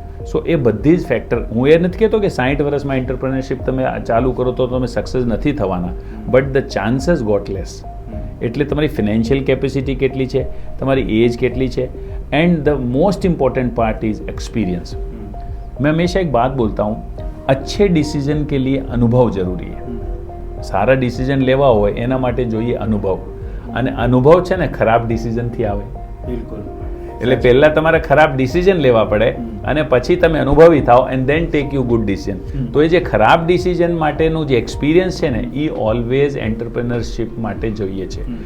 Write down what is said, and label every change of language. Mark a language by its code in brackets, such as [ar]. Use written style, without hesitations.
[gu] સો એ બધી જ ફેક્ટર, હું એ નથી કહેતો કે 60 વર્ષમાં એન્ટરપ્રિનરશિપ તમે ચાલુ કરો તો તમે સક્સેસ નથી થવાના, [en] But the chances got less. [gu] એટલે તમારી ફિનાન્શિયલ કેપેસિટી કેટલી છે, તમારી એજ કેટલી છે, [en] And the most important part is experience. [hi] मैं हमेशा एक बात बोलता हूँ, अच्छे डिसीजन के लिए अनुभव जरूरी है. सारा डिसीजन लेवा [gu] હોય એના માટે જોઈએ અનુભવ, અને અનુભવ છે ને ખરાબ ડિસિઝનથી આવે. બિલકુલ. એટલે પહેલા તમારે ખરાબ ડિસિઝન લેવા પડે અને પછી તમે અનુભવી થાઓ [en] And then take you good decision. [gu] તો એ જે ખરાબ ડિસિઝન માટેનું જે એક્સપિરિયન્સ છે ને એ ઓલવેઝ એન્ટરપ્રિનરશિપ માટે જોઈએ છે.